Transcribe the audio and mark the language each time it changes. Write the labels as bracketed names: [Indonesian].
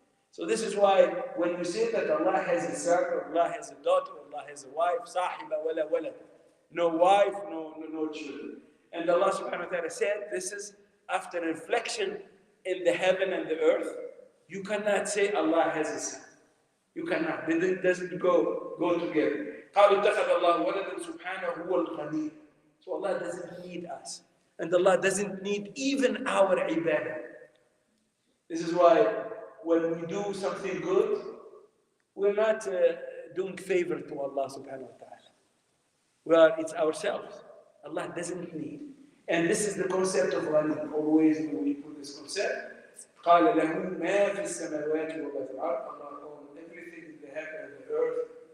[English] So this is why when we say that Allah has a son, Allah has a daughter, Allah has a wife, sahiba wala walad, no wife, no children. And Allah subhanahu wa ta'ala said, this is after reflection in the heaven and the earth. You cannot say Allah has a son. You cannot. It doesn't go together. [Arabic] قالوا اتخذ الله ولدا سبحانه هو الغني. [English] So Allah doesn't need us. And Allah doesn't need even our ibadah. This is why when we do something good, we're not doing favor to Allah subhanahu wa ta'ala. It's ourselves. Allah doesn't need. And this is the concept of ghani. Always when we put this concept, [Arabic] قال له ما في السماوات وما في الأرض. [English] Allah owns everything in the heaven and the earth.